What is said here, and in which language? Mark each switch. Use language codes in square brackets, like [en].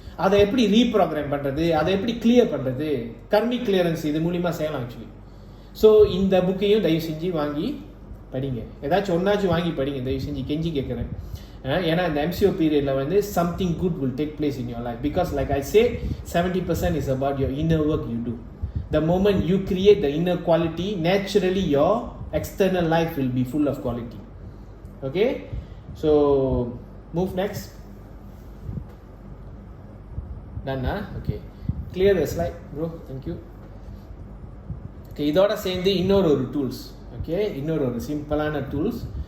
[ta] அதை எப்படி ரீப்ரோக்ராம் பண்ணுறது, அதை எப்படி கிளியர் பண்ணுறது, கர்மிக் கிளியரன்ஸ் இது மூலிமா செய்யலாம் ஆக்சுவலி. ஸோ இந்த புக்கையும் தயவு செஞ்சு வாங்கி படிங்க. ஏதாச்சும் ஒன்றாச்சும் வாங்கி படிங்க தயவு செஞ்சு, கெஞ்சி கேட்குறேன். ஏன்னா இந்த MCO பீரியடில் [en] Something good will take place in your life. Because like I say 70% is about your inner work you do. The moment you create the inner quality, naturally your external life will be full of quality. Okay, so move next. Done, okay, clear the slide bro, thank you. [ta] Okay, இதோட சேர்ந்து இன்னொரு tools. Okay, இன்னொரு சிம்பிளான tools.